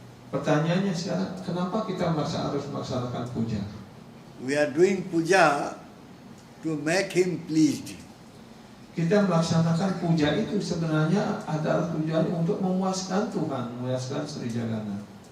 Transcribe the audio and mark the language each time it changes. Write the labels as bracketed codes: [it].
[id] Pertanyaannya sekarang, kenapa kita harus melaksanakan puja? [en] We are doing puja to make him pleased. [id] Kita melaksanakan puja itu sebenarnya adalah tujuan untuk memuaskan Tuhan, memuaskan Sri Jagana.